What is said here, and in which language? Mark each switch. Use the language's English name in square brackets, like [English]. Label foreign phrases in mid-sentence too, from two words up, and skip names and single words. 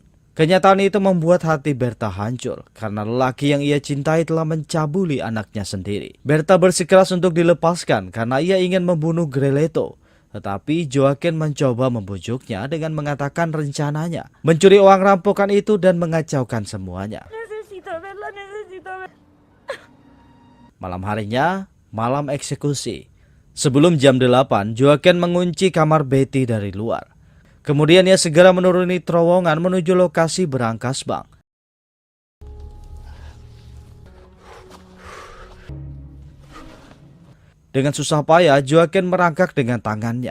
[Indonesian] Kenyataan itu membuat hati Berta hancur karena lelaki yang ia cintai telah mencabuli anaknya sendiri. Berta bersikeras untuk dilepaskan karena ia ingin membunuh Glereto. Tetapi Joaquin mencoba membujuknya dengan mengatakan rencananya mencuri uang rampokan itu dan mengacaukan semuanya. [Spanish] Necesito verla, necesito verla. [Indonesian] Malam harinya, malam eksekusi. Sebelum jam 8, Joaquin mengunci kamar Betty dari luar. Kemudian ia segera menuruni terowongan menuju lokasi berangkas bank. Dengan susah payah, Joaquin merangkak dengan tangannya.